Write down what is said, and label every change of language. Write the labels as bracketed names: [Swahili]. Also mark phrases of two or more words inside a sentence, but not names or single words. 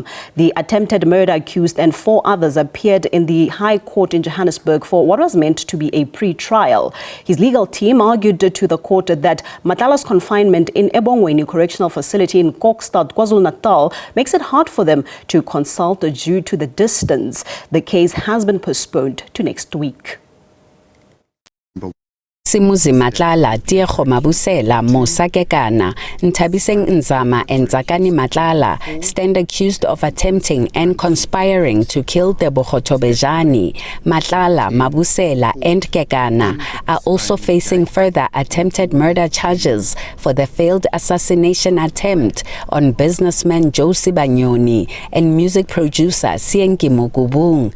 [English] The attempted murder accused and 4 others appeared in the High Court in Johannesburg for what was meant to be a pre-trial. His legal team argued to the court that Matlala's confinement in Ebongweni Correctional Facility in Kokstad, KwaZulu-Natal makes it hard for them to consult due to the distance. The case has been postponed to next week. Simuzi Matlala, Tiego Mabusela, Mosakekana, Ntabiseng Nzama and Zakani Matlala stand accused of attempting and conspiring to kill Tebogo Tobejane. Matlala, Mabusela and Kekana are also facing further attempted murder charges for the failed assassination attempt on businessman Josie Banyoni and music producer Sienki Mugubung.